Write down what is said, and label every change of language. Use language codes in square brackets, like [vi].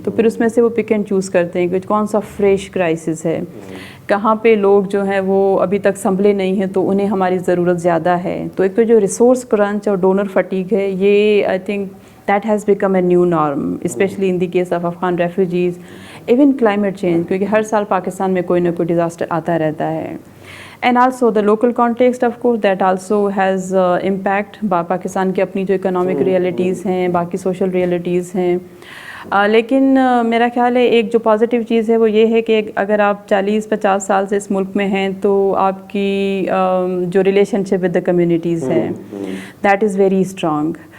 [ur] تو پھر اس میں سے وہ پک اینڈ چوز کرتے ہیں کہ کون سا فریش کرائسس ہے، کہاں پہ لوگ جو ہیں وہ ابھی تک سنبھلے نہیں ہیں تو انہیں ہماری ضرورت زیادہ ہے. تو ایک تو جو ریسورس کرنچ اور ڈونر فٹیگ ہے، یہ I think [en] that has become a new norm, especially in the case of Afghan refugees, even climate change, [ur] کیونکہ ہر سال پاکستان میں کوئی نہ کوئی ڈیزاسٹر آتا رہتا ہے. [en] And also the local context, of course, that also has impact. [ur] Pakistan کی اپنی جو اکنامک ریئلٹیز ہیں، باقی سوشل ریئلٹیز ہیں. لیکن میرا خیال ہے ایک جو پازیٹیو چیز ہے وہ یہ ہے کہ اگر آپ 40-50 سال سے اس ملک میں ہیں تو آپ کی جو relation ship with the communities ہے، [en] That is very strong.